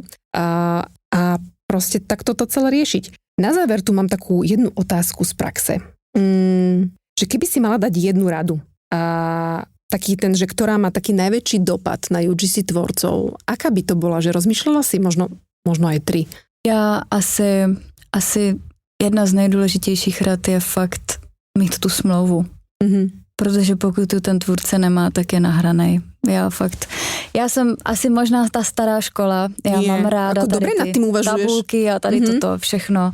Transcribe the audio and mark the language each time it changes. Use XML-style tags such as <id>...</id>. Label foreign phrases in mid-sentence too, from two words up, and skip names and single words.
<sk>A proste takto to celé riešiť. Na záver tu mám takú jednu otázku z praxe. Že keby si mala dať jednu radu a taký ten, že ktorá má taký najväčší dopad na UGC tvorcov. Aká by to bola? Že rozmýšľala si možno aj 3?</sk> <cs>Já asi jedna z nejdůležitějších rad je fakt mít tu smlouvu. Protože pokud tu ten tvůrce nemá, tak je nahranej. Já jsem asi možná ta stará škola. Já mám ráda tady ty tabulky a tady toto všechno.</cs>